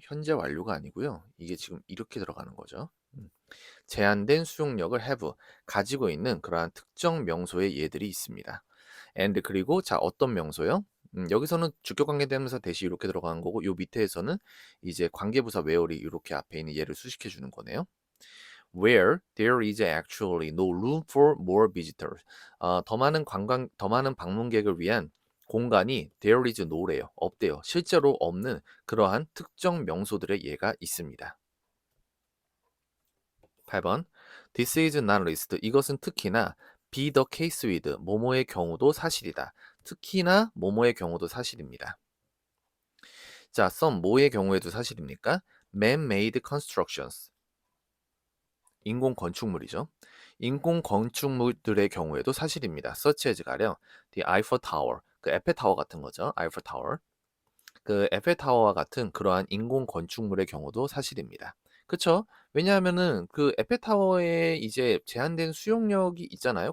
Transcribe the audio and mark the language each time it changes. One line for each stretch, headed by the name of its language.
Korean: 현재 완료가 아니고요. 이게 지금 이렇게 들어가는 거죠. 제한된 수용력을 have, 가지고 있는 그러한 특정 명소의 예들이 있습니다. and 그리고 자 어떤 명소요? 여기서는 주격관계대명사 대시 이렇게 들어가는 거고 요 밑에에서는 이제 관계부사 where이 이렇게 앞에 있는 예를 수식해 주는 거네요.
English: Where there is actually no room for more visitors.
Korean: 더 많은 방문객을 위한 공간이
English: there is no
Korean: 래요. 없대요. 실제로 없는 그러한 특정 명소들의 예가 있습니다.
English: 8번. This is not list.
Korean: 이것은 특히나
English: be the case with
Korean: 뭐뭐의 경우도 사실이다. 특히나 뭐뭐의 경우도 사실입니다. 자, some 뭐의 경우에도 사실입니까?
English: Man-made constructions.
Korean: 인공 건축물이죠. 인공 건축물들의 경우에도 사실입니다.
English: such as
Korean: 가령 the Eiffel Tower, 그 에펠타워 같은 거죠.
English: Eiffel Tower.
Korean: 그 에펠타워와 같은 그러한 인공 건축물의 경우도 사실입니다. 그쵸? 왜냐하면은 그 에펠타워에 이제 제한된 수용력이 있잖아요.